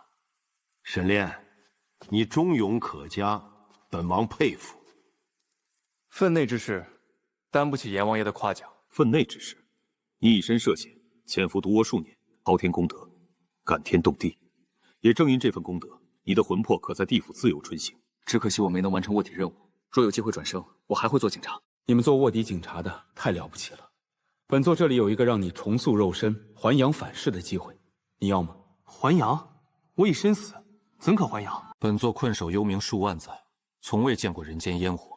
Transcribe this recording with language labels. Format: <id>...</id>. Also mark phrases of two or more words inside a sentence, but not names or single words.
<zh>沈炼，你忠勇可嘉，本王佩服。分内之事，担不起阎王爷的夸獎。分内之事，你以身涉險，潛伏毒窝數年，滔天功德，感天動地。也正因這份功德，你的魂魄可在地府自由穿行。只可惜我沒能完成臥底任務。若有機會轉生，我還會做警察。你們做臥底警察的太了不起了。本座這裡有一個讓你重塑肉身、還陽返世的機會，你要嗎？還陽？我已身死，怎可還陽？本座困守幽冥數萬載，從未見過人間煙火。</zh>